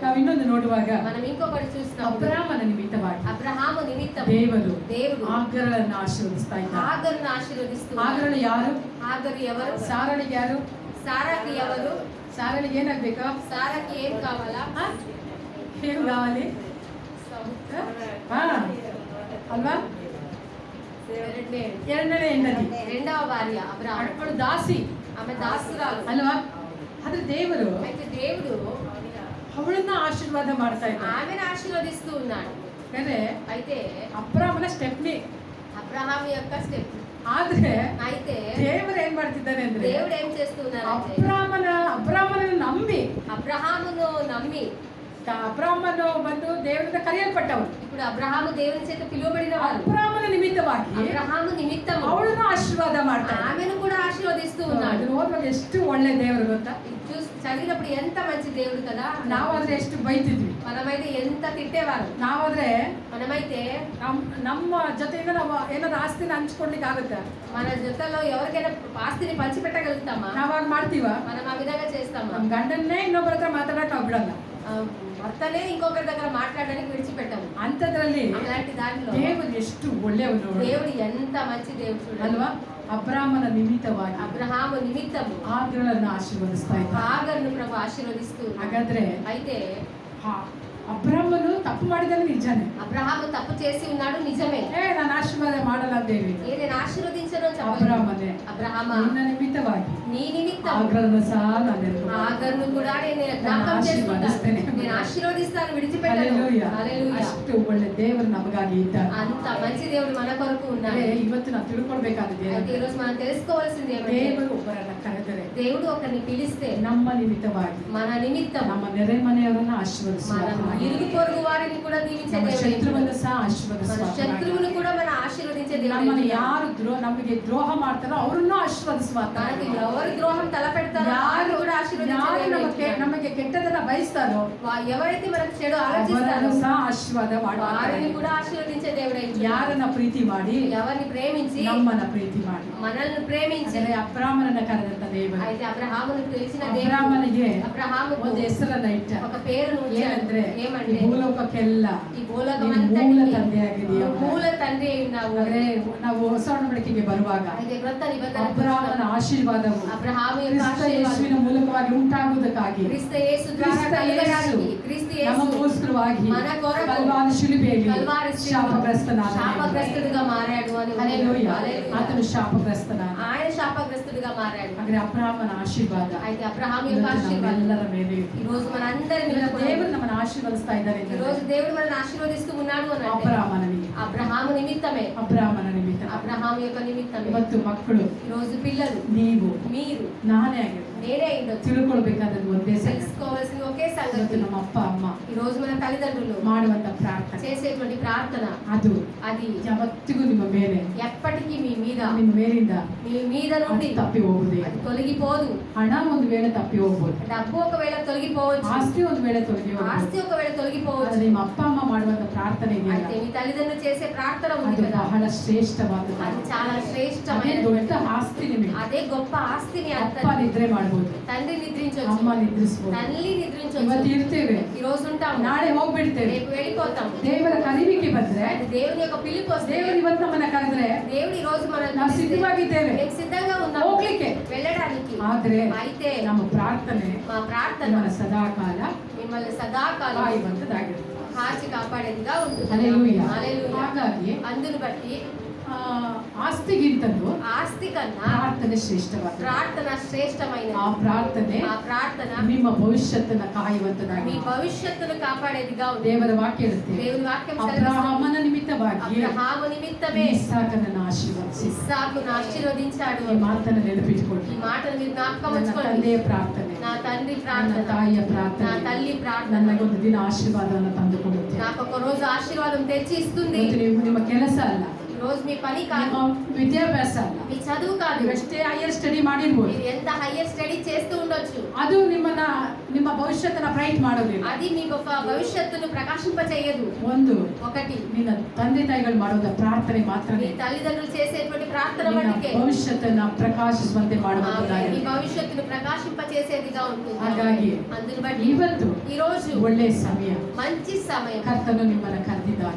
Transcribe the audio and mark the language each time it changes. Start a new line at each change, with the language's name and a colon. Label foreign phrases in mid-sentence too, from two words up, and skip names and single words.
Kannada: ನಾವು ಇನ್ನೊಂದು ನೋಡುವಾಗ
Telugu: మనం ఇంకొకటి చూస్తున్నాం,
Kannada: ಅಬ್ರಹಾಮನ ನಿಮಿತ್ತವಾಗಿ
Telugu: అబ్రహాము నిమిత్తం
Kannada: ದೇವರು
Telugu: దేవుడు
Kannada: ಆಗರಳನ್ನು ಆಶೀರ್ವದಿಸ್ತಾ ಇದ್ದಾರೆ.
Telugu: ఆగరును ఆశీర్వదిస్తూ
Kannada: ಆಗರಳು ಯಾರು?
Telugu: ఆగరు ఎవరు?
Kannada: ಸಾರಳಿಗೆ ಯಾರು?
Telugu: సారాకి ఎవరు?
Kannada: ಸಾರಳಿಗೆ ಏನಾಗ್ಬೇಕಾ?
Telugu: సారాకి ఏం కావాలా? ఏం కావాలి?
Kannada: ಹಾ ಅಲ್ವಾ? ಎರಡನೇ ಹೆಂಡತಿ,
Telugu: రెండవ భార్య అబ్రహాము.
Kannada: ಅವಳು ದಾಸಿ
Telugu: ఆమె దాసురాలు.
Kannada: ಅಲ್ವಾ? ಆದ್ರೆ ದೇವರು
Telugu: అయితే దేవుడు
Kannada: ಅವಳನ್ನ ಆಶೀರ್ವಾದ ಮಾಡ್ತಾ ಇದ್ದಾರೆ.
Telugu: ఆమెను ఆశీర్వదిస్తూ ఉన్నాడు.
Kannada: ಯಾಕಂದ್ರೆ
Telugu: అయితే
Kannada: ಅಬ್ರಾಮನ ಸ್ಟೆಪ್ನಿ.
Telugu: అబ్రహాము యొక్క స్టెప్.
Kannada: ಆದ್ರೆ
Telugu: అయితే
Kannada: ದೇವರು ಏನ್ ಮಾಡ್ತಿದ್ದಾನೆ ಅಂದ್ರೆ,
Telugu: దేవుడు ఏం చేస్తున్నారంటే
Kannada: ಅಬ್ರಾಮನ ನಂಬಿ,
Telugu: అబ్రహామును నమ్మి,
Kannada: ಅಬ್ರಾಮನು ಬಂದು ದೇವರಿಂದ ಕರೆಯಲ್ಪಟ್ಟವನು.
Telugu: ఇప్పుడు అబ్రహాము దేవుని చేత పిలువబడిన వారు.
Kannada: ಅಬ್ರಾಮನ ನಿಮಿತ್ತವಾಗಿ
Telugu: అబ్రహాము నిమిత్తం
Kannada: ಅವಳನ್ನು ಆಶೀರ್ವಾದ ಮಾಡ್ತಾನೆ.
Telugu: ఆమెను కూడా ఆశీర్వదిస్తూ ఉన్నాడు.
Kannada: ಅದನ್ನ ಓದುವಾಗ ಎಷ್ಟು ಒಳ್ಳೆ ದೇವರು ಗೊತ್ತಾ?
Telugu: ఇది చూసి చదివినప్పుడు ఎంత మంచి దేవుడు కదా.
Kannada: ನಾವಾದ್ರೆ ಎಷ್ಟು ಬೈತಿದ್ವಿ,
Telugu: మనమైతే ఎంత తిట్టేవారు.
Kannada: ನಾವಾದ್ರೆ
Telugu: మనమైతే
Kannada: ನಮ್ಮ ಜೊತೆಗೆ ನಾವು ಏನಾದ್ರು ಆಸ್ತಿನ ಹಂಚ್ಕೊಡ್ಲಿಕ್ಕೆ ಆಗುತ್ತಾ?
Telugu: మన జೊತೆలో ఎవరికైనా ఆస్తిని పంచిపెట్టగలుగుతామా?
Kannada: ನಾವಾಗ ಮಾಡ್ತೀವ?
Telugu: మనం ఆ విధంగా చేస్తామా?
Kannada: ನಮ್ ಗಂಡನ್ನೇ ಇನ್ನೊಬ್ಬರ ಹತ್ರ ಮಾತಾಡಕ್ ನಾವು ಬಿಡಲ್ಲ.
Telugu: భర్తనే ఇంకొకరి దగ్గర మాట్లాడడానికి విడిచిపెట్టము.
Kannada: ಅಂಥದ್ರಲ್ಲಿ
Telugu: అలాంటి దాంట్లో
Kannada: ದೇವರು ಎಷ್ಟು ಒಳ್ಳೆಯವನು
Telugu: దేవుడు ఎంత మంచి దేవుడు చూడండి.
Kannada: ಅಲ್ವಾ? ಅಬ್ರಾಮನ ನಿಮಿತ್ತವಾಗಿ
Telugu: అబ్రహాము నిమిత్తము
Kannada: ಆಗರಳನ್ನು ಆಶೀರ್ವದಿಸ್ತಾ ಇದ್ದ.
Telugu: ఆగరును ప్రభు ఆశీర్వదిస్తూ ఉన్నాడు.
Kannada: ಹಾಗಾದ್ರೆ
Telugu: అయితే
Kannada: ಅಬ್ರಾಮನು ತಪ್ಪು ಮಾಡಿದಾನೆ ನಿಜಾನೇ.
Telugu: అబ్రహాము తప్పు చేసి ఉన్నాడు నిజమే.
Kannada: ನಾನು ಆಶೀರ್ವಾದ ಮಾಡಲ್ಲ ಅಂತ ಹೇಳಿ
Telugu: నేను ఆశీర్వదించను చెప్పలేదు.
Kannada: ಅಬ್ರಾಮನೇ,
Telugu: అబ్రహామా
Kannada: ನಿನ್ನ ನಿಮಿತ್ತವಾಗಿ
Telugu: నీ నిమిత్తం
Kannada: ಆಗರನ್ನು ಸಹ ನಾನು ಎದುರು
Telugu: ఆగరును కూడా నేను జ్ఞాపకం చేసుకుంటాను. నేను ఆశీర్వదిస్తాను, విడిచిపెట్టను.
Kannada: ಹಲ್ಲೆಲೂಯಾ.
Telugu: హల్లెలూయా.
Kannada: ಅಷ್ಟು ಒಳ್ಳೆ ದೇವರು ನಮಗಾಗಿ ಇದ್ದಾರೆ.
Telugu: అంత మంచి దేవుడు మన కొరకు ఉన్నాడు.
Kannada: ಇವತ್ತು ನಾವು ತಿಳ್ಕೊಳ್ಬೇಕಾಗಿದೆ,
Telugu: అయితే ఈ రోజు మనం తెలుసుకోవాల్సింది ఏమంటే,
Kannada: ದೇವರು ಒಬ್ಬರನ್ನ ಕರೆದರೆ
Telugu: దేవుడు ఒకరిని పిలిస్తే
Kannada: ನಮ್ಮ నిమిತ್ತವಾಗಿ
Telugu: మన నిమిత్తం
Kannada: ನಮ್ಮ ನೆರೆ ಮನೆಯವರನ್ನ ಆಶೀರ್ವದಿಸುವ,
Telugu: మన ఇరుగు పొరుగు వారిని కూడా దీవించే
Kannada: ನಮ್ಮ
Telugu: దేవుడు.
Kannada: ಶತ್ರುವನ್ನು ಸಹ
Telugu: మన
Kannada: ಆಶೀರ್ವದಿಸುವ,
Telugu: శత్రువును కూడా మన ఆశీర్వదించే
Kannada: ನಮ್ಮನ್ನು
Telugu: దేవుడు.
Kannada: ಯಾರು ನಮಗೆ ದ್ರೋಹ ಮಾಡ್ತಾರೋ ಅವರನ್ನು ಆಶೀರ್ವದಿಸುವ.
Telugu: మనకి ఎవరు ద్రోహం తలపెడతారో వారిని కూడా
Kannada: ಯಾರು
Telugu: ఆశీర్వదించే
Kannada: ನಮಗೆ ಕೆಟ್ಟದನ್ನ ಬಯಸ್ತಾರೋ
Telugu: ఎవరైతే మనకు చెడు
Kannada: ಅವರನ್ನು
Telugu: ఆలోచిస్తారో
Kannada: ಸಹ ಆಶೀರ್ವಾದ
Telugu: వారిని కూడా
Kannada: ಮಾಡುವ
Telugu: ఆశీర్వదించే దేవుడై
Kannada: ಯಾರನ್ನ ಪ್ರೀತಿ ಮಾಡಿ
Telugu: ఎవరిని ప్రేమించి
Kannada: ನಮ್ಮನ್ನ ಪ್ರೀತಿ ಮಾಡಿ
Telugu: మనల్ని ప్రేమించి
Kannada: ಅಂದರೆ ಅಬ್ರಾಮನನ್ನ ಕರೆದಂತ ದೇವರು
Telugu: అయితే అబ్రహామును పిలిచిన దేవుడు
Kannada: ಅಬ್ರಾಮನಿಗೆ
Telugu: అబ్రహాముకు
Kannada: ಒಂದು ಹೆಸರನ್ನ ಇಟ್ಟ
Telugu: ఒక పేరును
Kannada: ಏನಂದ್ರೆ
Telugu: ఉంచాడు.
Kannada: ಈ
Telugu: ఏమంటే
Kannada: ಭೂಲೋಕಕ್ಕೆಲ್ಲ
Telugu: ఈ భూలోకం
Kannada: ನೀನು ಮೂಲ
Telugu: అంతటికి
Kannada: ತಂದೆಯಾಗಿದೆಯಾ
Telugu: నువ్వు మూల తండ్రి అయి ఉన్నావు.
Kannada: ಅಂದ್ರೆ ನಾವು ಹೊಸ ಒಡಂಬಡಿಕೆಗೆ ಬರುವಾಗ
Telugu: అయితే క్రొత్త నిబంధన
Kannada: ಅಬ್ರಾಮನ ಆಶೀರ್ವಾದವು
Telugu: అబ్రహాము యొక్క
Kannada: ಕ್ರಿಸ್ತ
Telugu: ఆశీర్వాదం
Kannada: ಯೇಸುವಿನ ಮೂಲಕವಾಗಿ ಉಂಟಾಗುವುದಕ್ಕಾಗಿ
Telugu: క్రీస్తు యేసు ద్వారా
Kannada: ಕ್ರಿಸ್ತ ಯೇಸು
Telugu: కలుగడానికి క్రీస్తు యేసు
Kannada: ನಮಗೋಸ್ಕರವಾಗಿ
Telugu: మన కొరకు
Kannada: ಕಲ್ವಾರಿ ಶಿಲುಬೆಯಲ್ಲಿ
Telugu: కల్వారి శిలువ
Kannada: ಶಾಪಗ್ರಸ್ತನಾದ
Telugu: శాపగ్రస్తుడిగా మారాడు అని ఉంది.
Kannada: ಹಲ್ಲೆಲೂಯಾ.
Telugu: హల్లెలూయా.
Kannada: ಆತನು ಶಾಪಗ್ರಸ್ತನಾದ
Telugu: ఆయన శాపగ్రస్తుడిగా మారాడు.
Kannada: ಹಾಗೆ ಅಬ್ರಾಮನ ಆಶೀರ್ವಾದ
Telugu: అయితే అబ్రహాము యొక్క
Kannada: ಇವತ್ತು
Telugu: ఆశీర్వాదం
Kannada: ನಮ್ಮೆಲ್ಲರ ಮೇಲೆ ಇದೆ.
Telugu: ఈ రోజు మనందరి మీద
Kannada: ಇವತ್ತು
Telugu: కూడా
Kannada: ದೇವರು ನಮ್ಮನ್ನು ಆಶೀರ್ವದಿಸ್ತಾ ಇದ್ದಾರೆ
Telugu: ఈ రోజు దేవుడు మనల్ని ఆశీర్వదిస్తూ ఉన్నాడు అని అంటే
Kannada: ಅಬ್ರಾಮನಿಗೆ
Telugu: అబ్రహాము నిమిత్తమే
Kannada: ಅಬ್ರಾಮನ ನಿಮಿತ್ತ
Telugu: అబ్రహాము యొక్క నిమిత్తమే
Kannada: ಇವತ್ತು ಮಕ್ಕಳು
Telugu: ఈ రోజు పిల్లలు
Kannada: ನೀವು
Telugu: మీరు
Kannada: ನಾನೇ ಆಗಿರ್ಬೋದು
Telugu: నేనే ఉండొచ్చు.
Kannada: ತಿಳ್ಕೊಳ್ಬೇಕಾದದ್ದು ಒಂದೇ ಸಂಗತಿ
Telugu: తెలుసుకోవాల్సింది ఒకే
Kannada: ಇವತ್ತು
Telugu: సంగతి.
Kannada: ನಮ್ಮ ಅಪ್ಪ ಅಮ್ಮ
Telugu: ఈ రోజు మన తల్లిదండ్రులు
Kannada: ಮಾಡುವಂತ ಪ್ರಾರ್ಥನೆ
Telugu: చేసేటువంటి ప్రార్థన
Kannada: ಅದು
Telugu: అది
Kannada: ಯಾವತ್ತಿಗೂ ನಿಮ್ಮ ಮೇಲೆ
Telugu: ఎప్పటికీ మీ మీద
Kannada: ನಿಮ್ಮ ಮೇಲಿಂದ
Telugu: మీ మీద
Kannada: ಅದು
Telugu: నుండి
Kannada: ತಪ್ಪಿ ಹೋಗುದೇ
Telugu: అది తొలగిపోదు.
Kannada: ಹಣ ಒಂದು ವೇಳೆ ತಪ್ಪಿ ಹೋಗ್ಬೋದು
Telugu: డబ్బు ఒకవేళ తొలగిపోవచ్చు,
Kannada: ಆಸ್ತಿ ಒಂದು ವೇಳೆ ತೊಲಗಿ
Telugu: ఆస్తి
Kannada: ಹೋಗ್ಬೋದು
Telugu: ఒకవేళ
Kannada: ಆದ್ರೆ
Telugu: తొలగిపోవచ్చు.
Kannada: ನಿಮ್ಮ ಅಪ್ಪ ಅಮ್ಮ ಮಾಡುವಂತ ಪ್ರಾರ್ಥನೆ
Telugu: అయితే
Kannada: ಇದೆಯಲ್ಲ
Telugu: మీ తల్లిదండ్రులు చేసే ప్రార్థన ఉంది
Kannada: ಅದು
Telugu: కదా,
Kannada: ಬಹಳ ಶ್ರೇಷ್ಠವಾದದ್ದು
Telugu: అది చాలా
Kannada: ಅದೇ
Telugu: శ్రేష్టమైన
Kannada: ದೊಡ್ಡ ಆಸ್ತಿ ನಿಮಗೆ
Telugu: అదే గొప్ప ఆస్తిని
Kannada: ಅಪ್ಪ
Telugu: అంత
Kannada: ನಿದ್ರೆ ಮಾಡ್ಬೋದು
Telugu: తండ్రి నిద్రించవచ్చు,
Kannada: ಅಮ್ಮ ನಿದ್ರಿಸ್ಬೋದು
Telugu: తల్లి
Kannada: ಇವತ್ತು
Telugu: నిద్రించవచ్చు.
Kannada: ಇರ್ತೇವೆ
Telugu: ఈ రోజు ఉంటాము,
Kannada: ನಾಳೆ ಹೋಗ್ಬಿಡ್ತೇವೆ
Telugu: రేపు వెళ్ళిపోతాము.
Kannada: ದೇವರ ಕರಿವಿಕೆ ಬಂದ್ರೆ
Telugu: అది దేవుని యొక్క పిలుపు వస్తే
Kannada: ದೇವರು ಇವತ್ತು ನಮ್ಮನ್ನ ಕರೆದ್ರೆ
Telugu: దేవుడు ఈ రోజు మనల్ని
Kannada: ನಾವು
Telugu: పిలిస్తే
Kannada: ಸಿದ್ಧವಾಗಿದ್ದೇವೆ
Telugu: మేము సిద్ధంగా ఉన్నాము
Kannada: ಹೋಗ್ಲಿಕ್ಕೆ
Telugu: వెళ్ళడానికి.
Kannada: ಆದ್ರೆ
Telugu: అయితే
Kannada: ನಮ್ಮ ಪ್ರಾರ್ಥನೆ
Telugu: మా ప్రార్థన
Kannada: ನಿಮ್ಮನ್ನ ಸದಾಕಾಲ
Telugu: మిమ్మల్ని సదాకాలం
Kannada: ಕಾಯುವಂತದ್ದಾಗಿರುತ್ತೆ
Telugu: కాచి కాపాడేదిగా ఉంటుంది.
Kannada: ಹಲ್ಲೆಲೂಯಾ.
Telugu: హల్లెలూయా.
Kannada: ಹಾಗಾಗಿ
Telugu: అందును బట్టి
Kannada: ಆ, ಆಸ್ತಿಗಿಂತಲೂ
Telugu: ఆస్తి కన్నా
Kannada: ಪ್ರಾರ್ಥನೆ ಶ್ರೇಷ್ಠವಾದ
Telugu: ప్రార్థన శ్రేష్టమైనది.
Kannada: ಆ ಪ್ರಾರ್ಥನೆ
Telugu: ఆ ప్రార్థన
Kannada: ನಿಮ್ಮ ಭವಿಷ್ಯತ್ತನ್ನ
Telugu: మీ
Kannada: ಕಾಯುವಂತದಾಗಿ
Telugu: భవిష్యత్తును కాపాడేదిగా ఉంది.
Kannada: ದೇವರ ವಾಕ್ಯ ಇರುತ್ತೆ
Telugu: దేవుని వాక్యం సెలవిస్తుంది.
Kannada: ಅಬ್ರಹಾಮನ ನಿಮಿತ್ತವಾಗಿ
Telugu: అబ్రహాము నిమిత్తమే
Kannada: ಇಸಾಕನನ್ನು ಆಶೀರ್ವದಿಸಿ
Telugu: ఇస్సాకును ఆశీర్వదించాడు.
Kannada: ಈ ಮಾತನ್ನು ನೆನಪಿಟ್ಟುಕೊಳ್ಳಿ
Telugu: ఈ మాటను మీరు జ్ఞాపకం
Kannada: ನನ್ನ
Telugu: ఉంచుకోండి.
Kannada: ತಂದೆಯ ಪ್ರಾರ್ಥನೆ
Telugu: నా తండ్రి
Kannada: ನನ್ನ
Telugu: ప్రార్థన,
Kannada: ತಾಯಿಯ
Telugu: నా
Kannada: ಪ್ರಾರ್ಥನೆ
Telugu: తల్లి ప్రార్థన
Kannada: ನನಗೊಂದು ದಿನ ಆಶೀರ್ವಾದವನ್ನು ತಂದುಕೊಡುತ್ತೆ
Telugu: నాకు ఒక రోజు ఆశీర్వాదం తెచ్చి ఇస్తుంది.
Kannada: ಇವತ್ತು ನೀವು ನಿಮ್ಮ ಕೆಲಸ ಅಲ್ಲ,
Telugu: ఈ రోజు మీ పని కాదు,
Kannada: ನಿಮ್ಮ ವಿದ್ಯಾಭ್ಯಾಸ ಅಲ್ಲ,
Telugu: మీ చదువు కాదు,
Kannada: ನೀವು ಎಷ್ಟೇ
English: higher study
Kannada: ಮಾಡಿರ್ಬೋದು,
Telugu: మీరు ఎంత
English: higher study
Telugu: చేస్తూ ఉండొచ్చు,
Kannada: ಅದು ನಿಮ್ಮ ಭವಿಷ್ಯತ್ತನ್ನ ಬ್ರೈಟ್ ಮಾಡೋದಿಲ್ಲ.
Telugu: అది మీకు ఒక భవిష్యత్తును ప్రకాశింపచేయదు.
Kannada: ಒಂದು
Telugu: ఒకటి
Kannada: ನಿನ್ನ ತಂದೆ ತಾಯಿಗಳು ಮಾಡುವ ಪ್ರಾರ್ಥನೆ ಮಾತ್ರ
Telugu: మీ తల్లిదండ్రులు చేసేటువంటి ప్రార్థన
Kannada: ನಿನ್ನ
Telugu: మటుకే
Kannada: ಭವಿಷ್ಯತ್ತನ್ನ ಪ್ರಕಾಶಿಸುವಂತೆ
Telugu: మీ
Kannada: ಮಾಡುವಂತದ್ದಾಗಿದೆ.
Telugu: భవిష్యత్తును ప్రకాశింపచేసేదిగా ఉంటుంది.
Kannada: ಹಾಗಾಗಿ
Telugu: అందుని బట్టి
Kannada: ಇವತ್ತು
Telugu: ఈ రోజు
Kannada: ಒಳ್ಳೆಯ ಸಮಯ,
Telugu: మంచి సమయం.
Kannada: ಕರ್ತನು ನಿಮ್ಮನ್ನ ಕರೆದಿದ್ದಾನೆ.